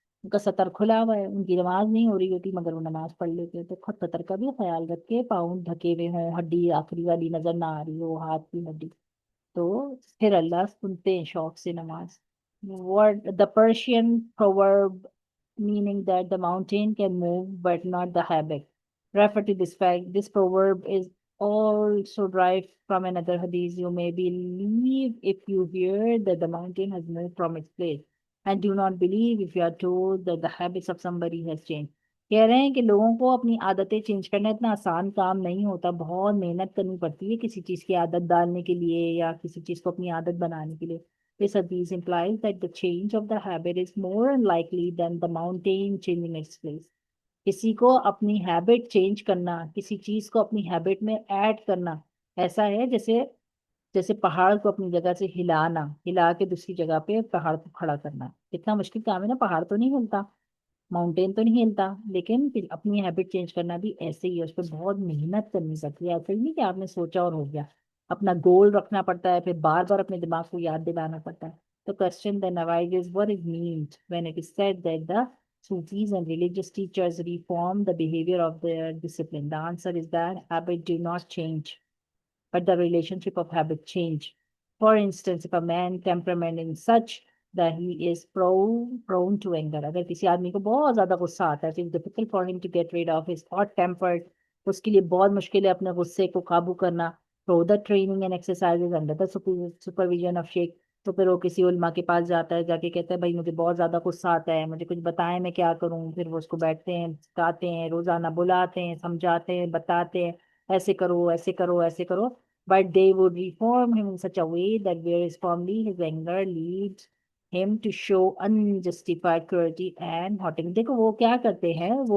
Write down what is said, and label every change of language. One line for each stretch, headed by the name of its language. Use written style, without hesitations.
Urdu: ان کا سطر کھلا ہوا ہے، ان کی نماز نہیں ہو رہی ہوتی مگر وہ نماز پڑھ لیتے ہیں۔ تو خود سطر کا بھی خیال رکھ کے، پاؤں ڈھکے ہوئے ہوں، ہڈی آخری والی نظر نہ آ رہی ہو، ہاتھ کی ہڈی، تو پھر اللہ سنتے ہیں شوق سے نماز۔
English: What the Persian proverb meaning that the mountain can move but not the habit refer to this fact. This proverb is also derived from another hadith. You may believe if you hear that the mountain has moved from its place, and do not believe if you are told that the habits of somebody has changed.
Urdu: کہہ رہے ہیں کہ لوگوں کو اپنی عادتیں change کرنا اتنا آسان کام نہیں ہوتا، بہت محنت کرنی پڑتی ہے کسی چیز کی عادت ڈالنے کے لیے یا کسی چیز کو اپنی عادت بنانے کے لیے۔
English: This hadith implies that the change of the habit is more unlikely than the mountain changing its place.
Urdu: کسی کو اپنی ہیبٹ چینج کرنا، کسی چیز کو اپنی ہیبٹ میں ایڈ کرنا، ایسا ہے جیسے جیسے پہاڑ کو اپنی جگہ سے ہلانا، ہلا کے دوسری جگہ پہ پہاڑ کو کھڑا کرنا، کتنا مشکل کام ہے نا، پہاڑ تو نہیں ہلتا، ماؤنٹین تو نہیں ہلتا، لیکن پھر اپنی ہیبٹ چینج کرنا بھی ایسے ہی ہے، اس پہ بہت محنت کرنی پڑتی ہے، ایسا ہی نہیں کہ آپ نے سوچا اور ہو گیا، اپنا گول رکھنا پڑتا ہے، پھر بار بار اپنے دماغ کو یاد دلانا پڑتا ہے۔ تو
English: question then arises, what is meant when it is said that the Sufis and religious teachers reform the behavior of their discipline? The answer is that habit do not change, but the relationship of habit change. For instance, if a man temperament is such that he is prone to anger,
Urdu: اگر کسی آدمی کو بہت زیادہ غصہ آتا ہے،
English: it is difficult for him to get rid of his hot tempered،
Urdu: اس کے لیے بہت مشکل ہے اپنے غصے کو قابو کرنا۔
English: So the training and exercises under the supervision of Sheikh،
Urdu: تو پھر وہ کسی علماء کے پاس جاتا ہے، جا کے کہتا ہے بھائی مجھے بہت زیادہ غصہ آتا ہے، مجھے کچھ بتائیں میں کیا کروں، پھر وہ اس کو بیٹھتے ہیں، سکھاتے ہیں، روزانہ بلاتے ہیں، سمجھاتے ہیں، بتاتے ہیں ایسے کرو ایسے کرو ایسے کرو،
English: but they would reform him in such a way that whereas formerly his anger leads him to show unjustified cruelty and haughtiness۔
Urdu: دیکھو وہ کیا کرتے ہیں،